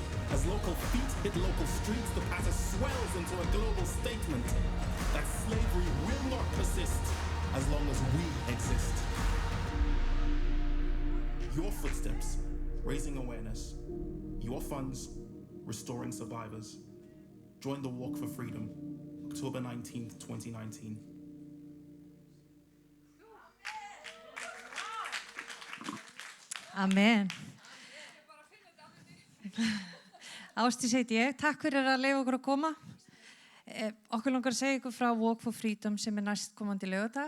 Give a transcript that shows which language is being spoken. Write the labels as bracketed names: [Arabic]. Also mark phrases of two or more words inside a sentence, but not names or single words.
[English] As local feet hit local streets, the passage swells into a global statement that slavery will not persist as long as we exist. Your footsteps, raising awareness. Your funds, restoring survivors. Join the Walk for Freedom, October 19th, 2019. Amen. [Icelandic] Ásdís heiti ég. Takk fyrir að leyfa okkur að koma. Okkur langar að segja ykkur frá Walk for Freedom sem næstkomandi laugardag.